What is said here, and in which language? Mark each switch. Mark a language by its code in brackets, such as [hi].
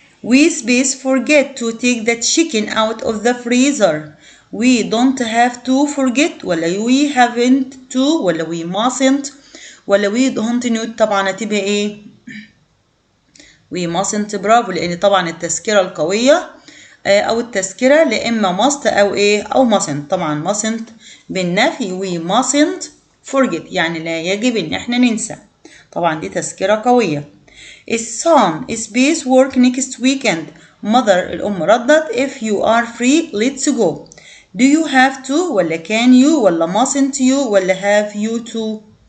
[en] We space forget to take the chicken out of the freezer. We don't have to forget [ar] ولا [en] we haven't to ولا we mustn't ولا we don't need. [ar] طبعا هتبقى [en] we mustn't [ar] برافو لأن طبعا التذكرة القوية أو التذكرة لإما [en] must [ar] أو [en] mustn't. [ar] طبعا [en] mustn't [ar] بالنفي [en] we mustn't forget [ar] يعني لا يجب إن احنا ننسى. طبعا دي تذكرة قوية. [en] Son space work next weekend. Mother [ar] الأم ردت [en] if you are free let's go. Do you have to [ar] ولا [en] can you ولا mustn't you ولا have you to.